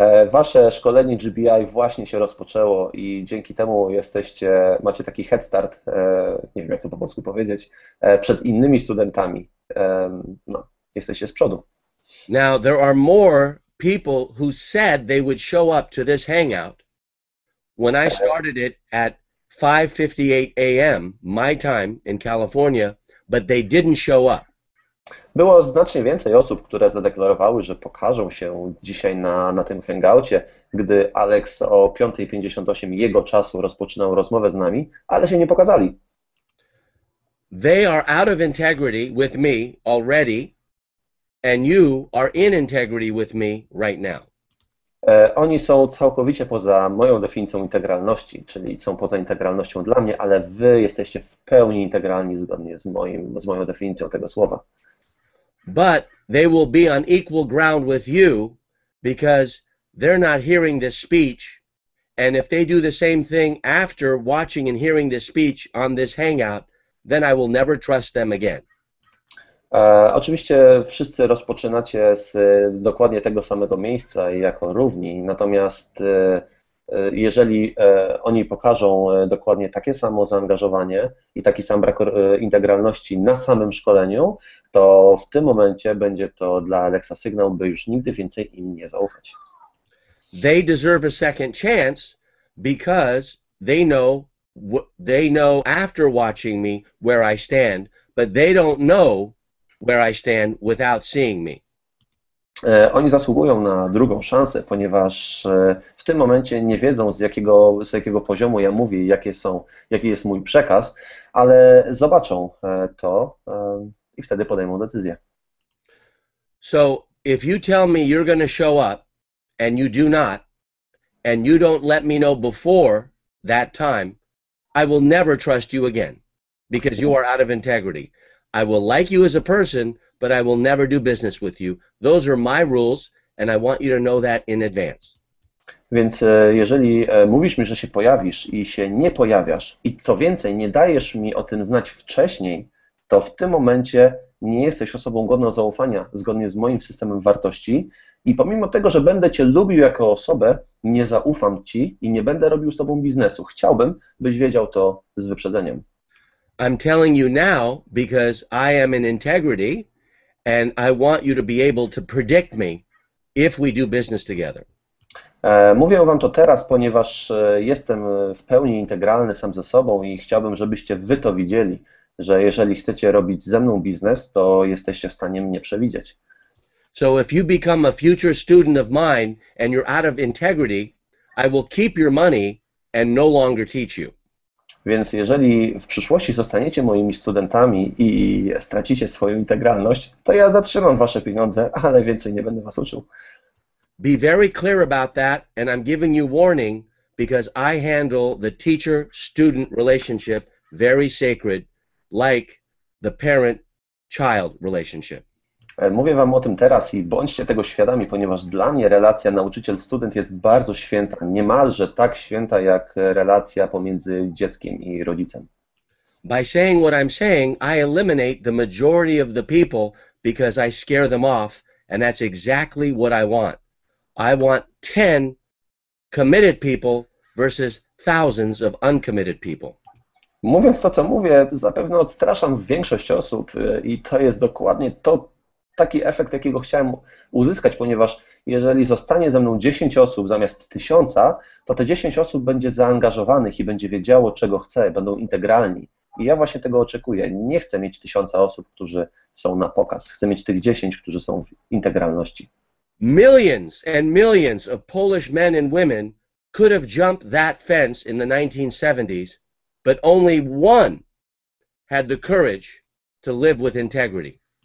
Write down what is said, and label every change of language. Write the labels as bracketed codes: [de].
[pl] Wasze szkolenie GBI właśnie się rozpoczęło i dzięki temu macie taki head start, nie wiem jak to po polsku powiedzieć, przed innymi studentami. No, jesteście z przodu. [en] Now, there are more people who said they would show up to this hangout when I started it at 5:58 a.m. my time in California, but they didn't show up. [pl] Było znacznie więcej osób, które zadeklarowały, że pokażą się dzisiaj na tym hangoucie, gdy Alex o 5:58 jego czasu rozpoczynał rozmowę z nami, ale się nie pokazali. [en] They are out of integrity with me already, and you are in integrity with me right now. [pl] Oni są całkowicie poza moją definicją integralności, czyli są poza integralnością dla mnie, ale wy jesteście w pełni integralni zgodnie z moją definicją tego słowa. [en] But they will be on equal ground with you because they're not hearing this speech, and if they do the same thing after watching and hearing this speech on this hangout, then I will never trust them again. [pl] Oczywiście wszyscy rozpoczynacie z dokładnie tego samego miejsca i jako równi, natomiast jeżeli oni pokażą dokładnie takie samo zaangażowanie i taki sam brak integralności na samym szkoleniu, to w tym momencie będzie to dla Alexa sygnał, by już nigdy więcej im nie zaufać. [en] They deserve a second chance because they know after watching me where I stand, but they don't know where I stand without seeing me. [pl] Oni zasługują na drugą szansę, ponieważ w tym momencie nie wiedzą z jakiego poziomu ja mówię, jaki jest mój przekaz, ale zobaczą to i wtedy podejmą decyzję. [en] So if you tell me you're going to show up and you do not, and you don't let me know before that time, I will never trust you again because you are out of integrity. I will like you as a person, but I will never do business with you. Those are my rules, and I want you to know that in advance. [pl] Więc jeżeli mówisz mi, że się pojawisz i się nie pojawiasz i co więcej, nie dajesz mi o tym znać wcześniej, to w tym momencie nie jesteś osobą godną zaufania zgodnie z moim systemem wartości i pomimo tego, że będę Cię lubił jako osobę, nie zaufam Ci i nie będę robił z Tobą biznesu. Chciałbym, byś wiedział to z wyprzedzeniem. [en] I'm telling you now because I am in integrity and I want you to be able to predict me if we do business together. [pl] Mówię Wam to teraz, ponieważ jestem w pełni integralny sam ze sobą i chciałbym, żebyście Wy to widzieli, że jeżeli chcecie robić ze mną biznes, to jesteście w stanie mnie przewidzieć. [en] So if you become a future student of mine and you're out of integrity, I will keep your money and no longer teach you. [pl] Więc jeżeli w przyszłości zostaniecie moimi studentami i stracicie swoją integralność, to ja zatrzymam Wasze pieniądze, ale więcej nie będę Was uczył. [en] Be very clear about that, and I'm giving you warning because I handle the teacher-student relationship very sacred, like the parent-child relationship. [pl] Mówię Wam o tym teraz i bądźcie tego świadomi, ponieważ dla mnie relacja nauczyciel-student jest bardzo święta, niemalże tak święta jak relacja pomiędzy dzieckiem i rodzicem. [en] By saying what I'm saying, I eliminate the majority of the people because I scare them off, and that's exactly what I want. I want 10 committed people versus thousands of uncommitted people. [pl] Mówiąc to, co mówię, zapewne odstraszam większość osób i to jest dokładnie taki efekt, jakiego chciałem uzyskać, ponieważ jeżeli zostanie ze mną 10 osób zamiast 1000, to te 10 osób będzie zaangażowanych i będzie wiedziało, czego chce, będą integralni. I ja właśnie tego oczekuję. Nie chcę mieć 1000 osób, którzy są na pokaz. Chcę mieć tych 10, którzy są w integralności. [en] Millions and millions of Polish men and women could have jumped that fence in the 1970s, but only one had the courage to live with integrity.